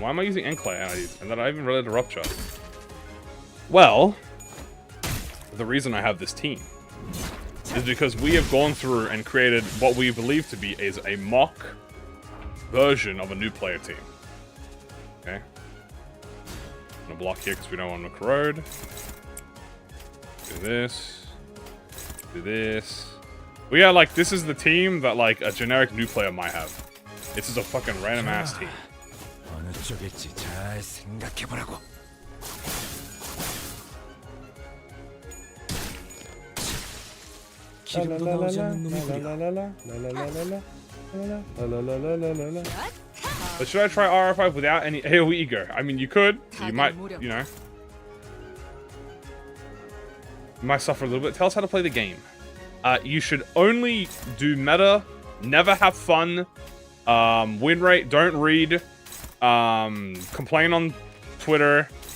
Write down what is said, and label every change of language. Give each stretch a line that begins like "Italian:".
English: Why am I using Enclay and then I even related to Rupture? Well, the reason I have this team is because we have gone through and created what we believe to be is a mock version of a new player team. Okay. I'm gonna block here because we don't want to corrode. Do this. Do this. But yeah, like, this is the team that, like, a generic new player might have. This is a fucking random ass team.
Korean: 어느 쪽일지 잘 생각해보라고. 기름도 나오지 않는 놈이구려.
English: But should I try RR5 without any AoE ego? I mean, you could. You might, you know. You might suffer a little bit. Tell us how to play the game. You should only do meta, never have fun, win rate, don't read, complain on Twitter.